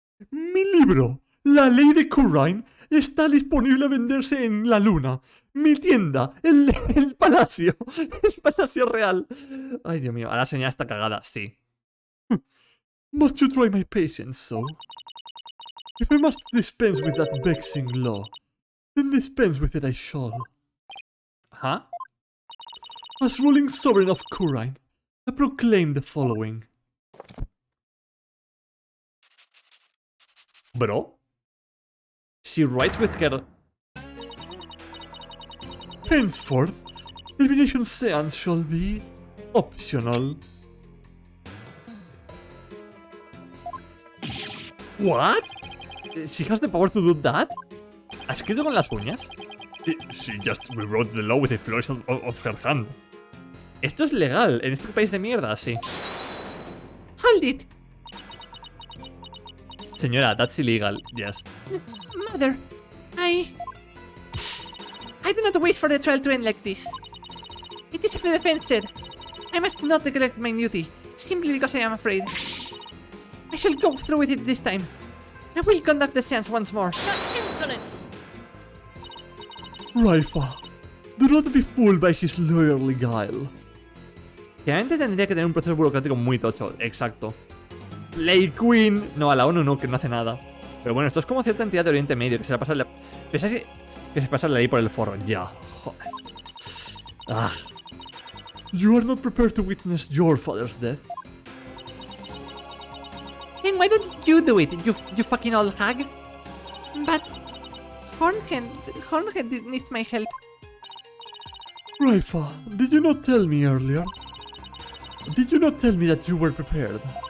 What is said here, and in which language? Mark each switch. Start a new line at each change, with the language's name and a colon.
Spanish: Mi libro, La Ley de Kurain, está disponible a venderse en la luna. Mi tienda, el palacio real. Ay, Dios mío, ahora señal está cagada, sí.
English: Must you try my patience so? If I must dispense with that vexing law, then dispense with it I shall. ¿Huh? As ruling sovereign of Kurain, I proclaim the following. Bro? She writes with her... Henceforth, divination seance shall be optional. ¿What? She has the power to do that?
Spanish: ¿Ha escrito con las uñas?
English: She just rewrote the law with a flourish of her hand.
Spanish: Esto es legal en este país de mierda, sí.
English: Hold it! Señora, that's illegal, yes. Mother, I do not wish for the trial to end like this. It is as the defense said. I must not neglect my duty, simply because I am afraid. I shall go through with it this time. I will conduct the seance once more. Such insolence! Raifa, do not be fooled by his lawyerly guile.
Spanish: Realmente tendría que tener un proceso burocrático muy tocho, exacto. Ley Queen. No, a la ONU no, que no hace nada. Pero bueno, esto es como cierta entidad de Oriente Medio que se la pasa la... ¿Pensáis que se pasa la ley por el forro? Ya. Joder. Ah.
English: You are not prepared to witness your father's death. Then why don't you do it, you fucking old hag? But Hornhead needs my help. Raifa, did you not tell me earlier? Did you not tell me that you were prepared?